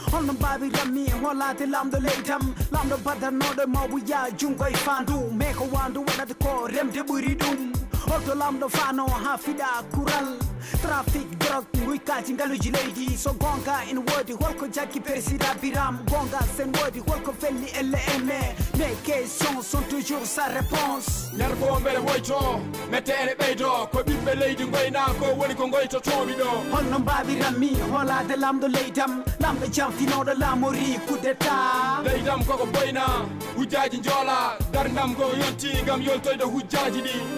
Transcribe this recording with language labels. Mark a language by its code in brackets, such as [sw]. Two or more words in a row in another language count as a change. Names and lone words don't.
[ff] Holno mbaawiranmi hoolaade laamɗo leydi am, laamɗo badanooɗo mawɓe yaa junngo e faandu. Mais ko waandu waɗata ko remde ɓuri ɗum. Holto laamɗo faano haa fiɗa kural. [fr] Trafic, drogue, [ff] nguykaji ngaluji leydi. So gonga en woodi holko jaggi président Biram. Gonga sen woodi holko felli elle ene. [fr] Mes questions sont toujours sans réponse. [ff] Nder fo mbele woyto, mette ene ɓeydo. Ko ɓiɓɓe leydi ngoyna ko woni ko ngoytotomi ɗo. Holno mbaawiranmi hoolaade laamɗo leydam, laamɗo jam finooɗo laamori [fr] coup d'état. [ff] Leydam koko boyna, hujjaji njoola, darndam go yonti ngam yoltoyde hujjaji ɗi.